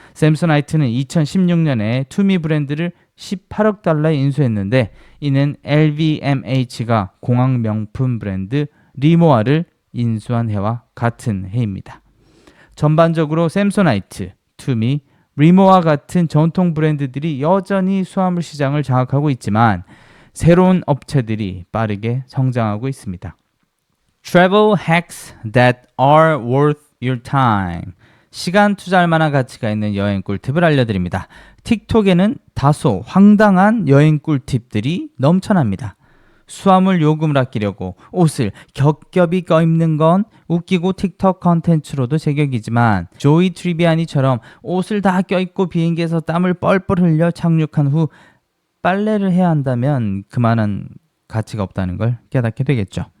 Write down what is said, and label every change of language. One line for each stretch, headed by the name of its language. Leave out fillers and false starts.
Korean: 샘소나이트는 2016년에 투미 브랜드를 18억 달러에 인수했는데 이는 LVMH가 공항 명품 브랜드 리모아를 인수한 해와 같은 해입니다. 전반적으로 샘소나이트, 투미, 리모아 같은 전통 브랜드들이 여전히 수화물 시장을 장악하고 있지만 새로운 업체들이 빠르게 성장하고 있습니다.
English: Travel hacks that are worth your time.
Korean: 시간 투자할 만한 가치가 있는 여행 꿀팁을 알려드립니다. 틱톡에는 다소 황당한 여행 꿀팁들이 넘쳐납니다. 수화물 요금을 아끼려고 옷을 겹겹이 껴입는 건 웃기고 틱톡 컨텐츠로도 제격이지만 조이 트리비아니처럼 옷을 다 껴입고 비행기에서 땀을 뻘뻘 흘려 착륙한 후 빨래를 해야 한다면 그만한 가치가 없다는 걸 깨닫게 되겠죠.